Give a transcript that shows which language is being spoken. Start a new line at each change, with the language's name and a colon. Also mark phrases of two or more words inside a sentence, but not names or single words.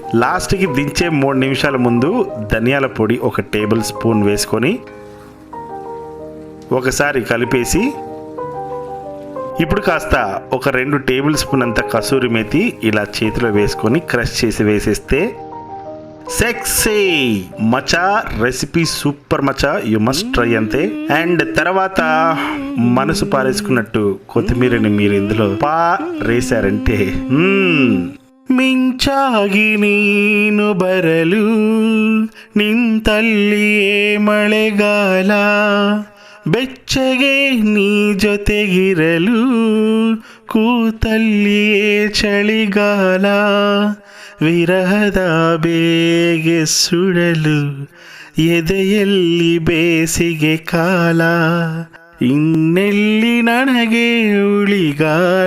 Telugu: లాస్ట్ కి దించే 3 నిమిషాల ముందు ధనియాల పొడి 1 టేబుల్ స్పూన్ వేసుకొని ఒకసారి కలిపేసి ఇప్పుడు కాస్త 2 టేబుల్ స్పూన్ అంత కసూరి మేతి ఇలా చేతిలో వేసుకొని క్రష్ చేసి వేసేస్తే సెక్సీ మచా రెసిపీ సూపర్ మచా,
English: you must try
Telugu: అంతే. అండ్ తర్వాత మనసు పారేసుకున్నట్టు కొత్తిమీరని మీరు ఇందులో పారేశారంటే
Kannada: ಮಿಂಚಾಗಿ ನೀನು ಬರಲು ನಿಂತಲ್ಲಿಯೇ ಮಳೆಗಾಲ, ಬೆಚ್ಚಗೆ ನೀ ಜೊತೆಗಿರಲು ಕೂತಲ್ಲಿಯೇ ಚಳಿಗಾಲ, ವಿರಹದ ಬೇಗೆ ಸುಡಲು ಎದೆಯಲ್ಲಿ ಬೇಸಿಗೆ ಕಾಲ, ಇನ್ನೆಲ್ಲಿ ನನಗೆ ಉಳಿಗಾಲ.